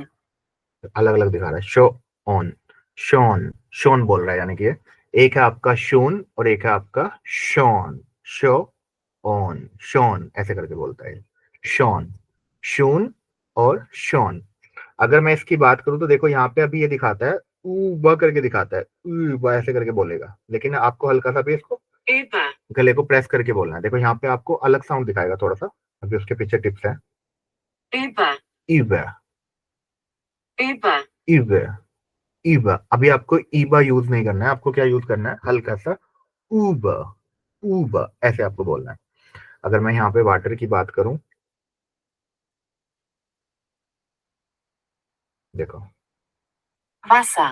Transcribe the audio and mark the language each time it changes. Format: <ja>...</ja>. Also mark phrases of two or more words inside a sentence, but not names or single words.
<hi>अलग अलग दिखा रहा है, शो ऑन, शोन, शोन बोल रहा है, यानी कि एक है आपका शून और एक है आपका शॉन, शो ऑन, शॉन ऐसे करके बोलता है, शॉन, शून और शॉन। अगर मैं इसकी बात करूं तो देखो यहाँ पे अभी ये दिखाता है ऊ करके दिखाता है, ऊ ऐसे करके बोलेगा, लेकिन आपको हल्का सा भी इसको</hi> <de>über,</de> <hi>गले को प्रेस करके बोलना है। देखो यहाँ पे आपको अलग साउंड दिखाएगा थोड़ा सा, अभी उसके पीछे टिप्स है,</hi> <de>über, ईबा, über, ईबा, ईबा।</de> <hi>अभी आपको ईबा यूज नहीं करना है, आपको क्या यूज करना है, हल्का सा ऊबा, ऊबा ऐसे आपको बोलना है। अगर मैं यहाँ पे वाटर की बात करूं, देखो</hi> <de>Wasser,</de>